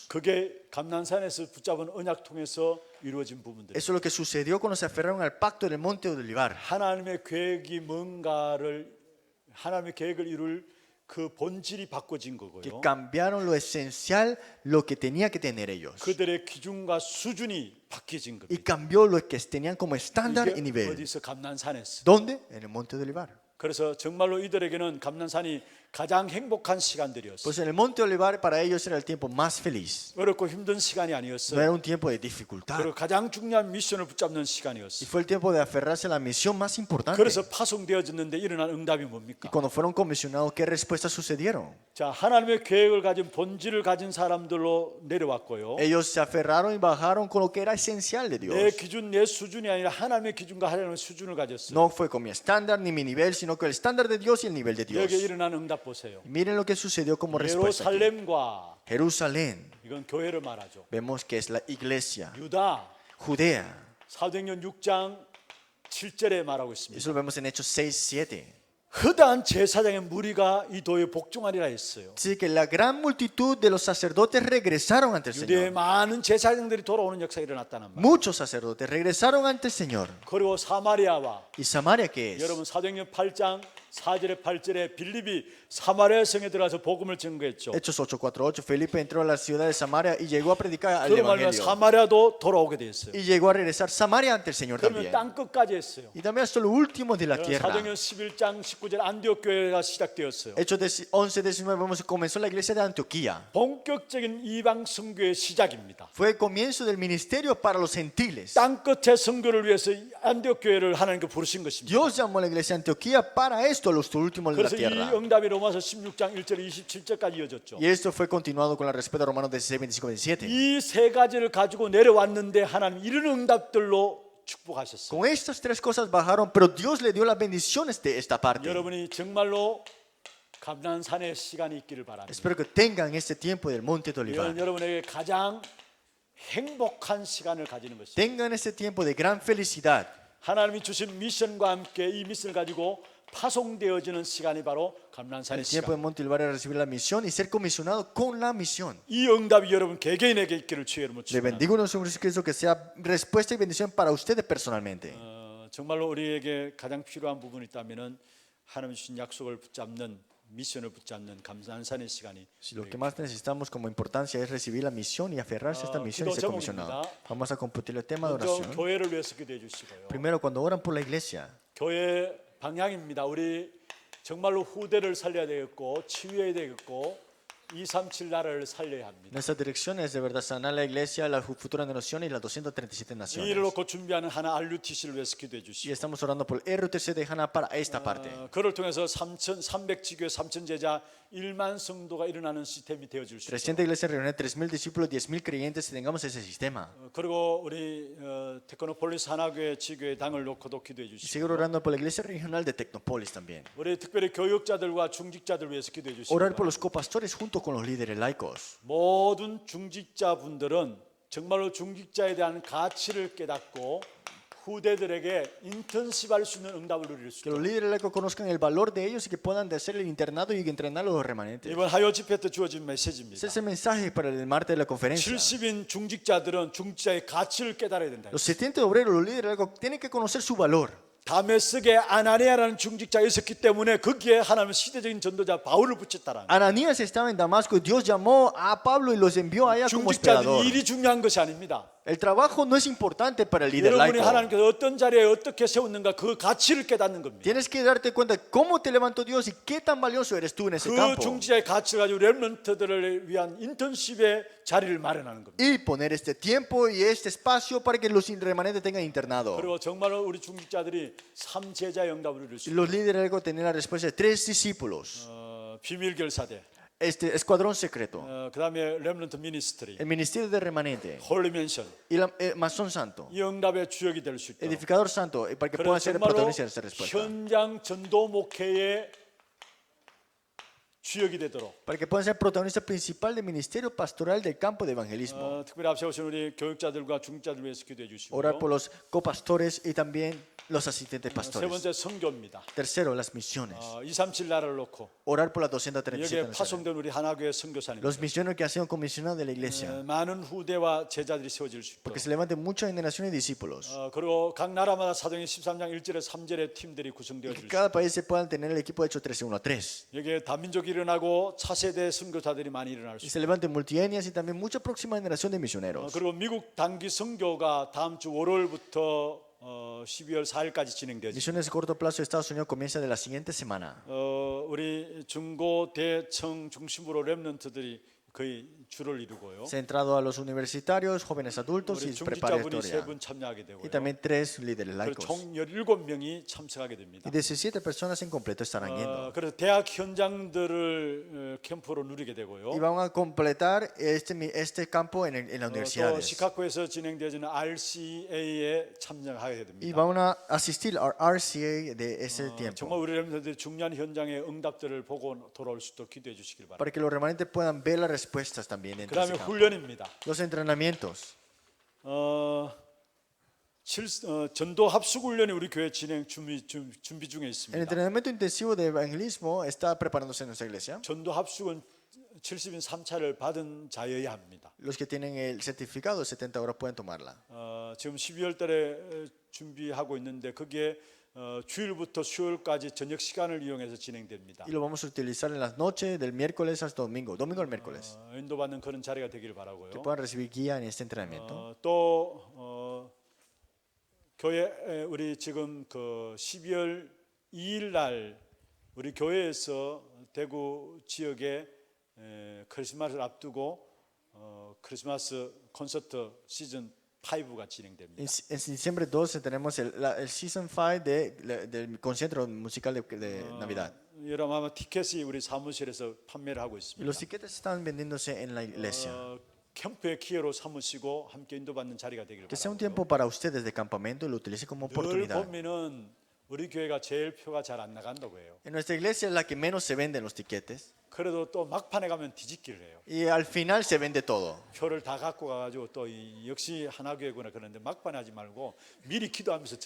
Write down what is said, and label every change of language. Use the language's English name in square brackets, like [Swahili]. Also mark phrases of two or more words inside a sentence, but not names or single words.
[Korean] 그게 감난산에서 붙잡은 언약 통해서 이루어진 부분들. [Spanish] Eso es lo que sucedió cuando se aferraron al pacto del monte de Olivar. [Korean] 하나님의 계획이 뭔가를 하나님의 계획을 이룰 그 본질이 바꿔진 [Spanish] que [Korean] 거고요. [Spanish] cambiaron lo esencial, lo que tenía que tener ellos. [Korean] 그들의 기준과 수준이 바뀌어진 [Spanish] Y [Korean] 겁니다. [Spanish] cambió lo que tenían como estándar y [Korean] 이게 [Spanish] nivel. [Korean] 어디서 감난산에서. [Spanish] ¿Dónde? En el monte de Olivar. [Korean] 그래서 정말로 이들에게는 감난산이 가장 행복한 시간들이었어요. [Spanish] Pues en el monte de Olivar para ellos era el tiempo más feliz. [Korean] 어렵고 힘든 시간이 [Spanish] No [Korean] 아니었어요. [Spanish] era un tiempo de dificultad. [Korean] 그리고 가장 중요한 미션을 붙잡는 [Spanish] Y [Korean] 시간이었어요. [Spanish] fue el tiempo de aferrarse a la misión más importante. [Korean] 그래서 파송되어졌는데 일어난 응답이 [Spanish] Y [Korean] 뭡니까? [Spanish] cuando fueron comisionados, ¿qué respuestas sucedieron? [Korean] 자, 하나님의 계획을 가진 본질을 가진 사람들로 내려왔고요. [Spanish] Ellos se aferraron y bajaron con lo que era esencial de [Korean] 내 [Spanish] Dios. [Korean] 기준, 내 수준이 아니라 하나님의 기준과 하나님의 수준을 가졌어요. [Spanish] No fue con mi estándar ni mi nivel, sino con el estándar de Dios y el nivel de Dios. [Korean] 여기에 일어난 응답 보세요. [Spanish] Y miren lo que sucedió como respuesta. aquí. [Korean] 예루살렘과 [Spanish] Jerusalén, [Korean] 이건 교회를 말하죠. [Spanish] vemos que es la iglesia. [Korean] 유다 [Spanish] Judea, [Korean] 사도행전 6장 7절에 말하고 있습니다. [Spanish] eso lo vemos en Hechos 6, 7. [Korean] 허다한 제사장의 무리가 이 도에 복종하리라 했어요. [Spanish] Dice que la gran multitud de los sacerdotes regresaron ante el [Korean] 유대의 [Spanish] Señor. [Korean] 많은 제사장들이 돌아오는 역사가 일어났다는 말. [Spanish] Muchos sacerdotes regresaron ante el Señor. [Korean] 그리고 사마리아와 [Spanish] ¿Y Samaria qué es? [Korean] 여러분 사도행전 8장 4절에 8절에 빌립이 사마리아 성에 들어가서 복음을 증거했죠. [Spanish] Hechos 8:48. Felipe entró a la ciudad de Samaria y llegó a predicar el [Korean] 그로 말미암아 [Spanish] evangelio. [Korean] 사마리아도 돌아오게 됐어요. [Spanish] Y llegó a regresar Samaria ante el Señor [Korean] 그러면 [Spanish] también. [Korean] 땅 끝까지 했어요. [Spanish] Y también hasta lo último de la [Korean] 여러분, [Spanish] tierra. [Korean] 사도행전 11장 19절 안디옥 교회가 시작되었어요. [Spanish] Hechos 11:19 vemos que comenzó la iglesia de Antioquía. [Korean] 본격적인 이방 선교의 시작입니다. [Spanish] Fue el comienzo del ministerio para los gentiles. [Korean] 땅 끝의 선교를 위해서 안디옥 교회를 하나님께 부르신 것입니다. [Spanish] Dios llamó a la iglesia de Antioquía para esto, los últimos de la [Korean] 그래서 이 [Spanish] tierra. [Korean] 응답이 로마서 16장 1절 27절까지 이어졌죠. [Spanish] Y esto fue continuado con la respuesta de Romanos 16, 25, 27. [Korean] 이 세 가지를 가지고 내려왔는데 하나님 이런 응답들로 축복하셨어요. [Spanish] Con estas tres cosas bajaron, pero Dios le dio las bendiciones de esta parte. [Korean] 여러분이 정말로 감난산의 시간이 있기를 바랍니다. [Spanish] Espero que tengan este tiempo del monte de Olivar. [Korean] 이건 여러분에게 가장 행복한 시간을 가지는 것입니다. [Spanish] Tengan este tiempo de gran felicidad. [Korean] 하나님이 주신 미션과 함께 이 미션을 가지고 파송되어지는 시간이 바로 감난산의 [Spanish] El tiempo [Korean] 시간. [Spanish] del monte de Olivar era recibir la misión y ser comisionado con la misión. [Korean] 이 응답이 여러분 개개인에게 있기를 주의 이름으로 [Spanish] Le [Korean] 축원합니다. [Spanish] bendigo en el Señor Jesucristo que sea respuesta y bendición para ustedes personalmente. [Korean] 정말로 우리에게 가장 필요한 부분이 있다면은 하나님 주신 약속을 붙잡는 미션을 붙잡는 감난산의 시간이 [Spanish] Si lo que más necesitamos como importancia es recibir la misión y aferrarse a esta misión y ser comisionado. Vamos a compartir el tema de [Korean] 먼저 [Spanish] oración. [Korean] 교회를 위해서 기도해 주시고요. [Spanish] Primero, cuando oran por la iglesia, [Korean] 교회 방향입니다. 우리 정말로 후대를 살려야 되겠고 치유해야 되겠고 237 나라를 살려야 합니다. [Spanish] nuestra dirección es de verdad sanar la iglesia, las futuras naciones y las 237 [Korean] 이 일을 [Spanish] naciones. [Korean] 놓고 준비하는 하나 RUTC를 위해서 기도해 [Spanish] Y [Korean] 주시고 [Spanish] estamos orando por el RTC de Hana para esta parte. [Korean] 그를 통해서 3,300 지교회 3,000 제자 1만 성도가 일어나는 시스템이 되어질 수 있도록 [Spanish] 300 iglesias reunir 3,000 discípulos, 10,000 creyentes y tengamos ese sistema. [Korean] 그리고 우리 테크노폴리스 하나교회 지교회 당을 놓고도 기도해 [Spanish] Y seguir [Korean] 주시고 [Spanish] orando por la iglesia regional de Tecnópolis también. [Korean] 우리 특별히 교육자들과 중직자들 위해서 기도해 [Spanish] Orar por [Korean] 주시고 [Spanish] los copastores junto con los líderes laicos. [Korean] 모든 중직자분들은 정말로 중직자에 대한 가치를 깨닫고 후대들에게 인턴십할 수 있는 응답을 누릴 수 [Spanish] Que los [Korean] 있도록 [Spanish] líderes laicos conozcan el valor de ellos y que puedan de hacer el internado y entrenar a los remanentes. [Korean] 이번 하요 집회 때 주어진 [Spanish] Ese [Korean] 메시지입니다. [Spanish] es el mensaje para el martes de la conferencia. [Korean] 70인 중직자들은 중직자의 가치를 깨달아야 된다. [Spanish] Los 70 obreros, los líderes laicos, tienen que conocer su valor. [Korean] 다메섹에 아나니아라는 중직자가 있었기 때문에 거기에 하나님은 시대적인 전도자 바울을 붙였다라는 거예요. [Spanish] Ananías estaba en Damasco y Dios llamó a Pablo y los envió allá como esperador. [Korean] 중직자들이 일이 중요한 것이 아닙니다. [Spanish] El trabajo no es importante para el líder [Korean] 여러분이 [Spanish] laico. [Korean] 하나님께서 어떤 자리에 어떻게 세웠는가 그 가치를 깨닫는 겁니다. [Spanish] Tienes que darte cuenta de cómo te levantó Dios y qué tan valioso eres tú en ese [Korean] 그 [Spanish] campo. [Korean] 중직자의 가치를 가지고 렘넌트들을 위한 인턴십의 자리를 마련하는 겁니다. [Spanish] Y poner este tiempo y este espacio para que los remanentes tengan internado. [Korean] 그리고 정말로 우리 중직자들이 3제자 응답을 이룰 수 [Spanish] Y [Korean] 있어요. [Spanish] los líderes laicos tener la respuesta de 3 discípulos. [Korean] 비밀 결사대, [Spanish] Este escuadrón secreto. [Korean] 그다음에 [English] remnant ministry, [Spanish] El ministerio de remanente. [Korean] 홀리 맨션 [Spanish] Y el masón santo. [Korean] 이 응답의 주역이 될 수 있도록. [Spanish] Edificador santo. Para que puedan [Korean] 그래서 [Spanish] ser el [Korean] 정말로 [Spanish] protagonista de esta respuesta. [Korean] 현장 전도 목회의 주역이 되도록 [Spanish] Para que puedan ser protagonista principal del ministerio pastoral del campo de evangelismo. [Korean] 특별히 앞서 오신 우리 교육자들과 중직자들 위해서 기도해 [Spanish] Orar [Korean] 주시고 [Spanish] por los copastores y también los asistentes [Korean] 세 [Spanish] pastores. [Korean] 번째 선교입니다. [Spanish] Tercero, las misiones. [Korean] 237 나라를 놓고 [Spanish] Orar por las 237 [Korean] 여기에 [Spanish] naciones. [Korean] 파송된 우리 하나교회 선교사님 [Spanish] Los misioneros que han sido comisionados de la iglesia. [Korean] 많은 후대와 제자들이 세워질 수 있도록 [Spanish] Porque se levanten muchas generaciones de discípulos. [Korean] 그리고 각 나라마다 사도행 13장 1절에 3절의 팀들이 구성되어 [Spanish] Que [Korean] 질 수 [Spanish] cada país se puedan tener el equipo de hecho 13-1-3. [Korean] 여기에 다민족 일을 일어나고 차세대 선교사들이 많이 일어날 수 [Spanish] Y [Korean] 있습니다. [Spanish] se levanten multietnias y también mucha próxima generación de misioneros. [Korean] 그리고 미국 단기 선교가 다음 주 월요일부터 12월 4일까지 진행되죠. [Spanish] Misiones de corto plazo de Estados Unidos comienza de la siguiente semana. [Korean] 우리 중고 대청 중심으로 렘넌트들이 거의 주를 이루고요. [Spanish] Centrado a los universitarios, jóvenes adultos [Korean] 우리 [Spanish] y [Korean] 중직자분이 [Spanish] preparatoria. [Korean] 3분 참여하게 되고요. [Spanish] Y también 3 líderes [Korean] 그리고 [Spanish] laicos. [Korean] 총 17명이 참석하게 됩니다. [Spanish] Y 17 personas en completo estarán yendo. [Korean] 그래서 대학 현장들을 캠프로 누리게 [Spanish] Y [Korean] 되고요. [Spanish] van a completar este campo en las [Korean] 또 [Spanish] universidades. [Korean] 시카고에서 진행되어지는 RCA에 참여하게 [Spanish] Y [Korean] 됩니다. [Spanish] van a asistir al RCA de ese tiempo. [Korean] 정말 우리 렘넌트들이 중요한 현장의 응답들을 보고 돌아올 수 있도록 기도해 주시길 바랍니다. [Spanish] Para que los remanentes puedan ver las respuestas también dentro de [Korean] 그다음에 [Spanish] ese campo. [Korean] 훈련입니다. [Spanish] Los entrenamientos. [Korean] 전도 합숙 훈련이 우리 교회 진행 준비 중에 [Spanish] El [Korean] 있습니다. [Spanish] entrenamiento intensivo de evangelismo está preparándose en nuestra iglesia. [Korean] 전도 합숙은 70인 3차를 받은 자여야 합니다. [Spanish] Los que tienen el certificado de 70 horas pueden tomarla. [Korean] 지금 12월 달에 준비하고 있는데 그게 주일부터 수요일까지 저녁 시간을 이용해서 진행됩니다. [Spanish] Y lo vamos a utilizar en las noches del miércoles hasta domingo, domingo al miércoles. [Korean] 인도받는 그런 자리가 되길 [Spanish] Que [Korean] 바라고요. [Spanish] puedan recibir guía en este entrenamiento. [Korean] 또 교회 우리 지금 그 12월 2일 날 우리 교회에서 대구 지역에 크리스마스를 앞두고 크리스마스 콘서트 시즌 5가 진행됩니다. [Spanish] En diciembre 12 tenemos el Season 5 del concierto musical de Navidad. [Korean] 여러분 아마 티켓이 우리 사무실에서 판매를 하고 [Spanish] Y [Korean] 있습니다. [Spanish] los tiquetes están vendiéndose en la iglesia. [Korean] 캠프의 기회로 삼으시고 함께 인도받는 자리가 되길 [Spanish] Que sea un [Korean] 바랍니다. [Spanish] tiempo para ustedes de campamento y lo utilicen como [Korean] 늘 [Spanish] oportunidad. [Korean] 보면은 우리 교회가 제일 표가 잘 안 나간다고 해요. [Spanish] En nuestra iglesia es la que menos se venden los tiquetes. [Korean] 그래도 또 막판에 가면 뒤집기를 해요. [Spanish] Y al final se vende todo. [Korean] 표를 다 갖고 가가지고 또 역시 하나교회구나 그러는데 막판에 하지 말고 미리 기도하면서 [Spanish] Que